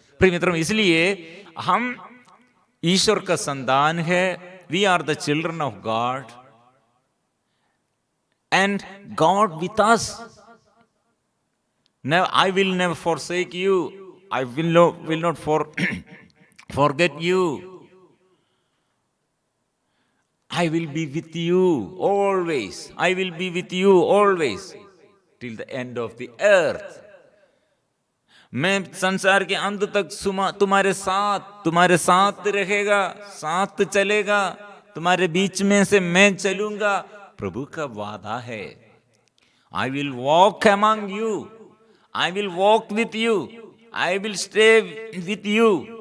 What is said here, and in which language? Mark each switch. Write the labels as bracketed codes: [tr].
[hi] प्रिय मित्रों, इसलिए हम ईश्वर का संतान है. [en] We are the children of God, and God with us. Now, I will never forsake you. I will not forget you. I will be with you always. I will be with you always till the end of the earth. [hi] मैं संसार के अंत तक तुम्हारे साथ रहेगा, साथ चलेगा, तुम्हारे बीच में से मैं चलूंगा प्रभु का वादा है। [en] I will walk among you, I will walk with you, I will stay with you.